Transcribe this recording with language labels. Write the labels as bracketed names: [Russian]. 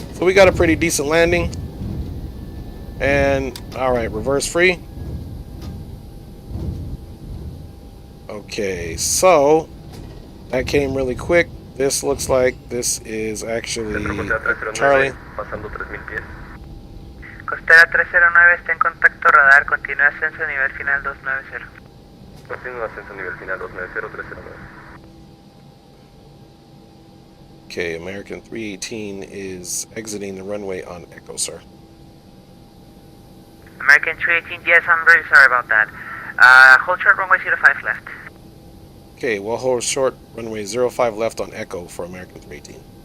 [English] So we got a pretty decent landing. And all right, reverse free. Okay, so that came really quick. This looks like this is actually Charlie. [Spanish] Pasando 3000 pies. Costera 309 está en contacto radar, continúa ascenso a nivel final 290. Continúa ascenso nivel final 290-309. [English] Okay, American 318 is exiting the runway on Echo, sir. American 318, yes, I'm really sorry about that. Hold short, runway 05 left. Okay, we'll hold short runway 05 left on Echo for American 318.